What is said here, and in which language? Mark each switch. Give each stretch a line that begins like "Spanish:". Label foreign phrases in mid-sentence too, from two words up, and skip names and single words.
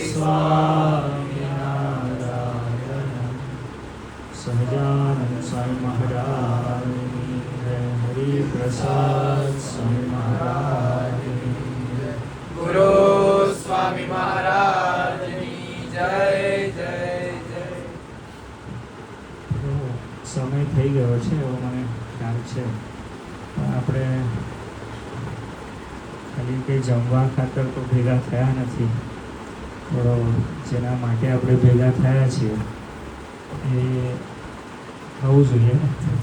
Hindi: स्वामिनारायण सहजानंद स्वामी महाराज हरि प्रसाद स्वामी महाराज गुरु स्वामी महाराज जय जय जय।
Gujarati: समय થઈ ગયો છે એવો મને ખ્યાલ છે, પણ આપણે ખાલી કંઈ જમવા ખાતર તો ભેગા થયા નથી. થોડો જેના માટે આપણે ભેગા થયા છીએ એ થવું જોઈએ ને.